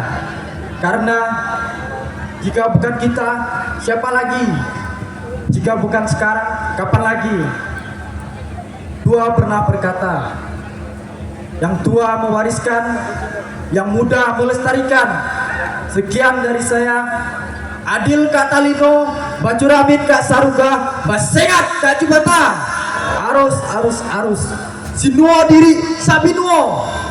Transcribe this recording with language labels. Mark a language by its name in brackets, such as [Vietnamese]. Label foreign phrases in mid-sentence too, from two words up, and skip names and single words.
[Indonesian] Karena jika bukan kita, siapa lagi? Jika bukan sekarang, kapan lagi? Tua pernah berkata, yang tua mewariskan, yang muda melestarikan. Sekian dari saya, [Kendayan] Adil Kak Talino, Bacuramin Kak Saruga, Basengat Kak Jubata, arus. Sinuo diri Sabinuo.